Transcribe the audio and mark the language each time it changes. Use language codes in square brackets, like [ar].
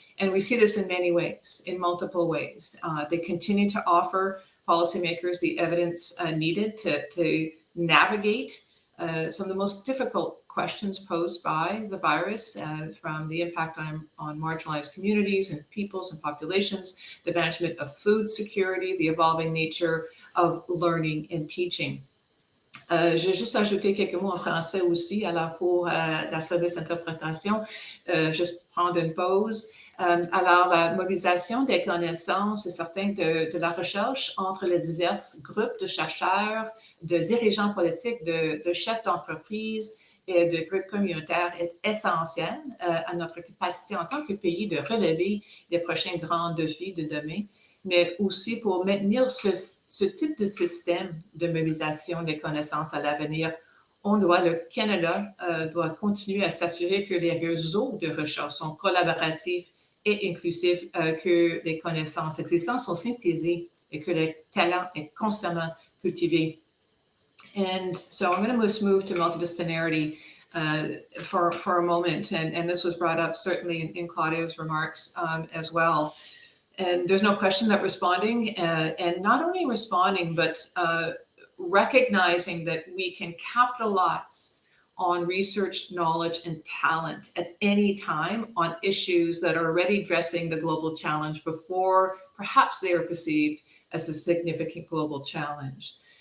[en] And we see this in many ways, in multiple ways. They continue to offer policymakers the evidence needed to navigate some of the most difficult questions posed by the virus, from the impact on marginalized communities and peoples and populations, the management of food security, the evolving nature of learning and teaching. [fr] Je vais juste ajouter quelques mots en français aussi, alors pour la service d'interprétation, juste prendre une pause. Alors, la mobilisation des connaissances, c'est certain, de la recherche entre les divers groupes de chercheurs, de dirigeants politiques, de chefs d'entreprise et de groupes communautaires est essentielle à notre capacité en tant que pays de relever les prochains grands défis de demain, mais aussi pour maintenir ce type de système de mobilisation des connaissances à l'avenir. Le Canada doit continuer à s'assurer que les réseaux de recherche sont collaboratifs et inclusifs, que les connaissances existantes sont synthésées et que le talent est constamment cultivé. [en] And so I'm going to move to multidisciplinarity for a moment. And this was brought up certainly in Claudia's remarks as well. And there's no question that responding, and not only responding, but recognizing that we can capitalize on research, knowledge, and talent at any time on issues that are already addressing the global challenge before perhaps they are perceived as a significant global challenge.